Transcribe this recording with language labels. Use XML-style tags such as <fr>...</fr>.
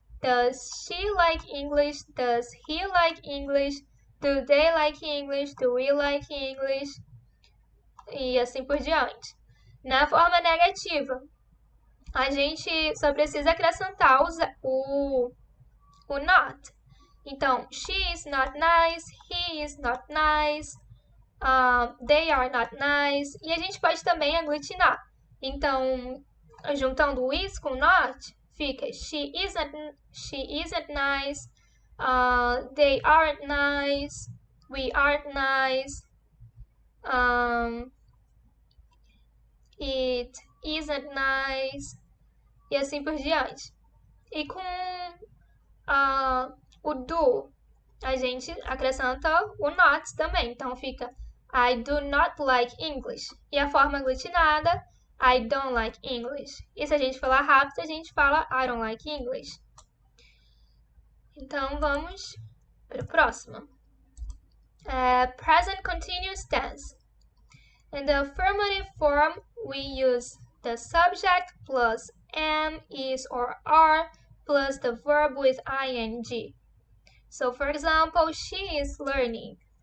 <en>Does she like English? Does he like English? Do they like English? Do we like English?</en> <pt>E assim por diante. Na forma negativa, a gente só precisa acrescentar o not. Então,</pt> <en>she is not nice, he is not nice, they are not nice.</en> <pt>E a gente pode também aglutinar. Então, juntando o is com not, fica</pt> <en>she isn't nice, they aren't nice, we aren't nice, it isn't nice,</en> <pt>e assim por diante. E com o do, a gente acrescenta o not também. Então fica</pt> <en>I do not like English.</en> <pt>E a forma aglutinada,</pt> <en>I don't like English.</en> <pt>E se a gente falar rápido, a gente fala</pt> <en>I don't like English.</en> <pt>Então vamos para o próximo.</pt> <en>Present continuous tense. In the affirmative form, we use the subject plus am, is, or are plus the verb with ing. So, for example, she is learning.</en>